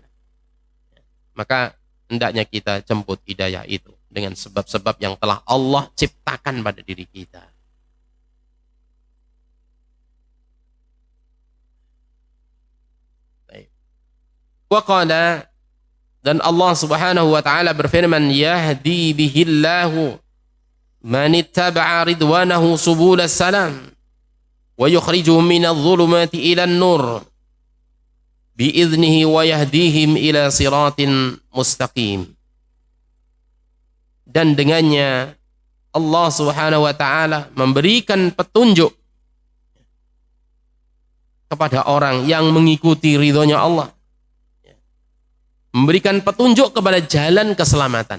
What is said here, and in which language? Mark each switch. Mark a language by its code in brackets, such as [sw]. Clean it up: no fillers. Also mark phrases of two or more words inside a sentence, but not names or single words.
[id] Maka hendaknya kita jemput hidayah itu dengan sebab-sebab yang telah Allah ciptakan pada diri kita. [ar] وقال, [id] dan Allah Subhanahu wa taala berfirman, [ar] يهدي به الله من اتبع رضوانه سبل السلام ويخرجهم من الظلمات إلى النور بإذنه ويهديهم إلى صراط مستقيم. [id] Dan dengannya Allah [ar] سبحانه وتعالى [id] memberikan petunjuk kepada orang yang mengikuti ridhonya Allah. Memberikan petunjuk kepada jalan keselamatan.